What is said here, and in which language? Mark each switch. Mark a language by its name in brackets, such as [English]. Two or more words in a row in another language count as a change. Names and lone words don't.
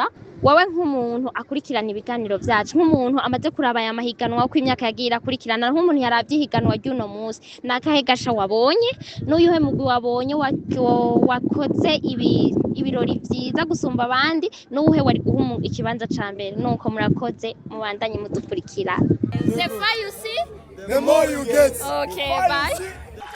[Rundi] Wowe nk'umuntu akurikirana ibiganiro vyacu, nk'umuntu amaze kuraba aya mahiganwa uko imyaka yagiye akurikirana, nk'umuntu yaravye ihiganwa ry'uno munsi, nakahe gasha wabonye n'uyuhe mugwi wabonye wakoze ibirori vyiza gusumba abandi, n'uwuhe wari guha ikibanza ca mbere? Nuko murakoze, mubandanye mudukurikira. [English] The far you see, The more you get. Okay, bye.